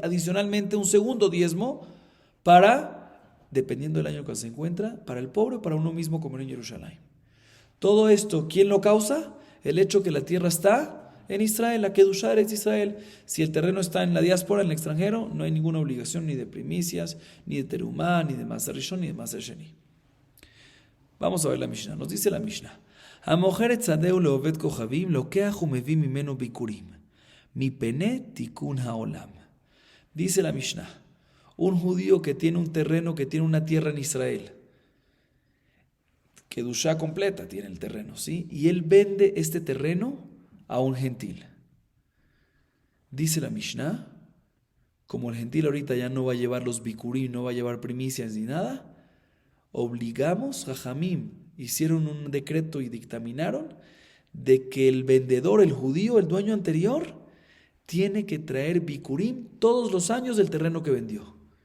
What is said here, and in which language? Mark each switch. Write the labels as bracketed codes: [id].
[es] Adicionalmente, un segundo diezmo para, dependiendo del año que se encuentra, para el pobre o para uno mismo comer en Jerusalén. Todo esto, ¿quién lo causa? El hecho que la tierra está en Israel, la Kedushá es Israel. Si el terreno está en la diáspora, en el extranjero, no hay ninguna obligación ni de primicias, ni de Terumá, ni de Maaser Rishon, ni de Maaser Sheni. Vamos a ver la Mishnah. Nos dice la Mishnah: [he] המוכר את שדהו לעובד כוכבים, לוקח ומביא ממנו ביקורים. מפני תיקון העולם. [es] Dice la Mishnah, un judío que tiene un terreno, que tiene una tierra en Israel, Kedushá completa tiene el terreno, ¿sí? Y él vende este terreno a un gentil. Dice la Mishnah, como el gentil ahorita ya no va a llevar los bikurim, no va a llevar primicias ni nada, obligamos a Jamim, hicieron un decreto y dictaminaron de que el vendedor, el judío, el dueño anterior, tiene que traer bikurim todos los años del terreno que vendió.